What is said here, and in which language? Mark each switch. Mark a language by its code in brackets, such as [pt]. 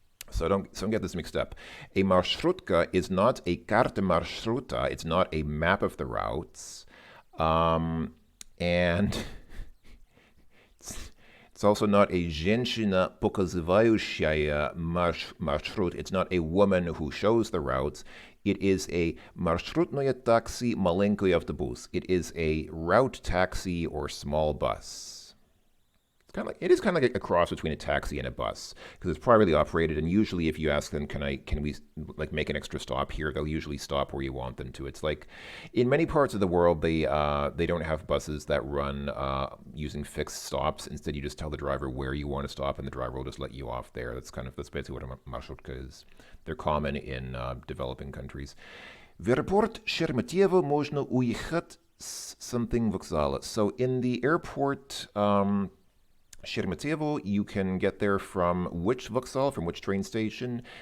[en] So don't get this mixed up. A marshrutka is not a karta marshruta. It's not a map of the routes. And it's also not a [ru] женщина, показывающая маршрут. [en] It's not a woman who shows the routes. It is a [ru] маршрутное такси, маленький автобус. [en] It is a route taxi or small bus. It is kind of like a cross between a taxi and a bus because it's privately operated, and usually if you ask them, can we like make an extra stop here, they'll usually stop where you want them to. It's like in many parts of the world they don't have buses that run using fixed stops. Instead, you just tell the driver where you want to stop, and the driver will just let you off there. That's basically what a marsrutka is. They're common in developing countries. [ru] В аэропорт Шереметьево можно уехать с [en] something [ru] вокзала. [en] So in the airport. Sheremetyevo, you can get there from which vokzal, from which train station?